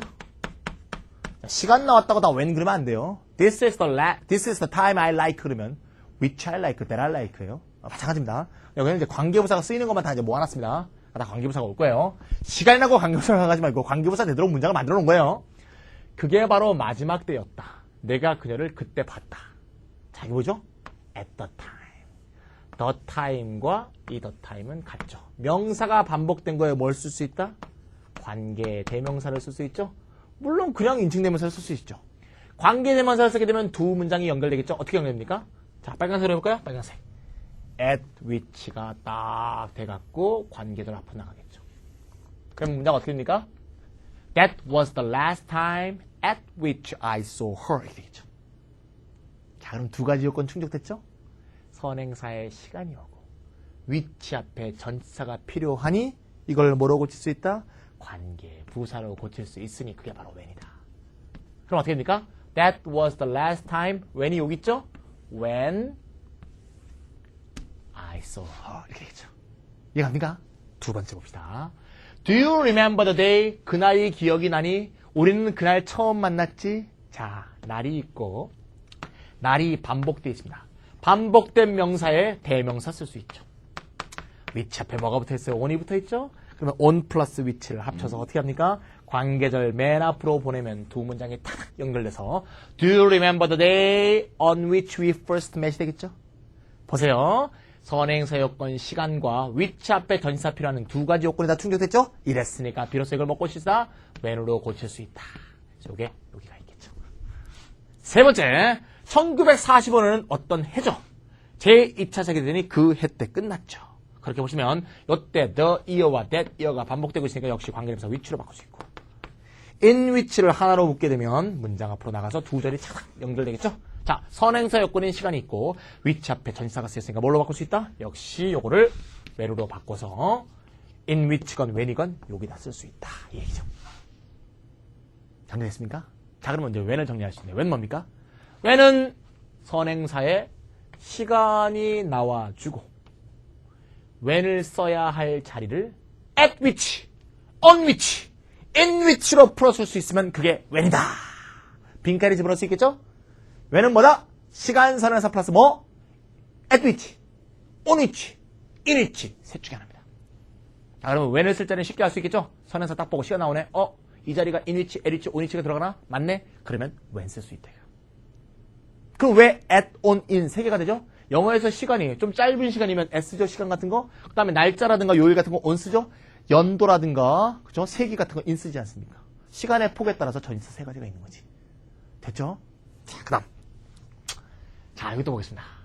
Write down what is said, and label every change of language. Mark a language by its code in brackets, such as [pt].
[ko] 자, 시간 나왔다고 다 when 그러면 안 돼요. [en] This is the time I like [ko] 그러면 [en] which I like, that I like예요. [ko] 마찬가지입니다. 여기는 이제 관계부사가 쓰이는 것만 다 이제 모아놨습니다. 다 관계부사가 올 거예요. 시간이 나고 관계부사가 가지 말고 관계부사 되도록 문장을 만들어 놓은 거예요. 그게 바로 마지막 때였다. 내가 그녀를 그때 봤다. 자, 이게 뭐죠? [en] At the time. [ko] The time과 이 the time은 같죠. 명사가 반복된 거에 뭘 쓸 수 있다? 관계 대명사를 쓸 수 있죠. 물론 그냥 인칭대명사를 쓸 수 있죠. 관계 대명사를 쓰게 되면 두 문장이 연결되겠죠. 어떻게 연결됩니까? 자, 빨간색으로 해볼까요? 빨간색. at which가 딱 돼갖고 관계들 앞으로 나가겠죠. 그럼 문장 어떻게 됩니까? [en] That was the last time at which I saw her. [ko] 이렇게 되겠죠. 자, 그럼 두 가지 요건 충족됐죠? 선행사의 시간이 오고 which 앞에 전치사가 필요하니 이걸 뭐로 고칠 수 있다? 관계 부사로 고칠 수 있으니 그게 바로 when이다. 그럼 어떻게 됩니까? [en] That was the last time when이 [ko] 여기 있죠? [en] When I saw her. [ko] 이렇게 되겠죠. 이해갑니까? 두 번째 봅시다. [en] Do you remember the day? [ko] 그날이 기억이 나니? 우리는 그날 처음 만났지? 자, 날이 있고 날이 반복되어 있습니다. 반복된 명사에 대명사 쓸 수 있죠. which 앞에 뭐가 붙어 있어요? on이 붙어 있죠? 그러면 on 플러스 which를 합쳐서 어떻게 합니까? 관계절 맨 앞으로 보내면 두 문장이 탁 연결돼서 [en] Do you remember the day on which we first met? [ko] 되겠죠? 보세요. 선행사 요건 시간과 which 앞에 전치사 필요하는 두 가지 요건이 다 충족됐죠? 이랬으니까 비로소 이걸 못 고칠 수 있다. when으로 고칠 수 있다. 요게 여기가 있겠죠. 세 번째, 1945년은 어떤 해죠? 제2차 세계대전이 그 해 때 끝났죠. 그렇게 보시면 이때 the year와 that year가 반복되고 있으니까 역시 관계대명사 which로 바꿀 수 있고 in which를 하나로 묶게 되면 문장 앞으로 나가서 두 절이 착 연결되겠죠? 자, 선행사 요건인 시간이 있고 which 앞에 전치사가 쓰였으니까 뭘로 바꿀 수 있다? 역시 요거를 where로 바꿔서 in which건 when이건 여기다 쓸 수 있다. 이 얘기죠. 정리됐습니까? 자, 그러면 이제 when을 정리할 수 있네요. when 뭡니까? when은 선행사에 시간이 나와주고 when을 써야 할 자리를 at which, on which, in which로 풀어줄 수 있으면 그게 when이다. 빈칸에 집어넣을 수 있겠죠? when은 뭐다? 시간 선행사 플러스 뭐? at which, on which, in which 셋 중에 하나입니다. 자, 그러면 when을 쓸 때는 쉽게 할 수 있겠죠? 선행사 딱 보고 시간 나오네. 이 자리가 in which, at which, on which가 들어가나? 맞네? 그러면 when 쓸 수 있다. 그럼 왜 at, on, in 세 개가 되죠? 영어에서 시간이 좀 짧은 시간이면 S죠, 시간 같은 거. 그 다음에 날짜라든가 요일 같은 거 on 쓰죠. 연도라든가, 그죠? 세기 같은 거 in 쓰지 않습니까? 시간의 폭에 따라서 전치사 세 가지가 있는 거지. 됐죠? 자, 그 다음. 자, 여기 또 보겠습니다.